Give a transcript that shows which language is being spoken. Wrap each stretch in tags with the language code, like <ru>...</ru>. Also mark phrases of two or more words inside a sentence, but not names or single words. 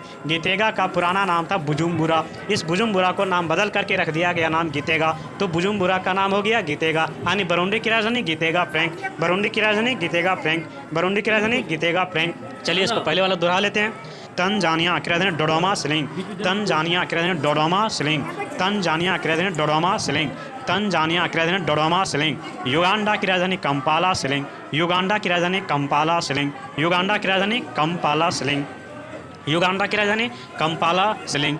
<hi>गीतेगा का पुराना नाम था बुजुम्बुरा, इस बुजुम्बुरा को नाम बदल करके रख दिया गया नाम गीतेगा, तो बुजुम्बुरा का नाम हो गया गीतेगा। यानी बुरुंडी की राजधानी गीतेगा फ्रैंक, बुरुंडी की राजधानी गीतेगा फ्रैंक, बुरुंडी की राजधानी गीतेगा फ्रैंक। चलिए इसको पहले वाला दोहरा लेते हैं। तंजानिया की राजधानी डोडोमा सिलिंग, तंजानिया की राजधानी डोडोमा सिलिंग, तंजानिया की राजधानी डोडोमा सिलिंग, तंजानिया की राजधानी डोडोमा सिलिंग। युगांडा की राजधानी कंपाला सिलिंग, युगांडा की राजधानी कंपाला सिलिंग, युगांडा की राजधानी कंपाला सिलिंग, युगांडा की राजधानी कंपाला सिलिंग।</hi>